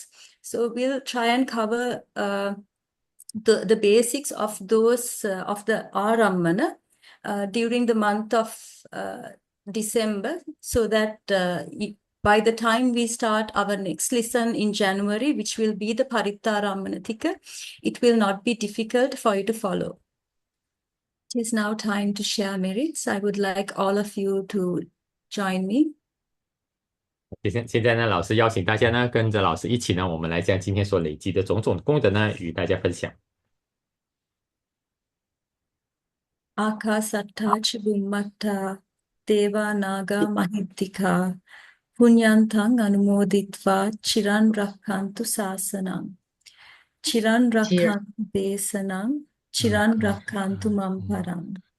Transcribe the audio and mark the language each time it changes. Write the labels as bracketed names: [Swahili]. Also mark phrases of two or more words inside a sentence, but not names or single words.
[English] So we'll try and cover the basics of those of the arammana during the month of December, so that By the time we start our next lesson in January, which will be the Parittaramana Tika, it will not be difficult for you to follow. It is now time to share merits. I would like all of you to join me. [Chinese] 现在呢，老师邀请大家呢，跟着老师一起呢，我们来将今天所累积的种种功德呢，与大家分享。 [Pali] Akhasatta ca Bhummatta Deva Naga Mahittika Punyantang Anumoditva Chiran Rakhantu Sasanam Chiran Rakhantu Desanam Chiran Rakhantu Mamparam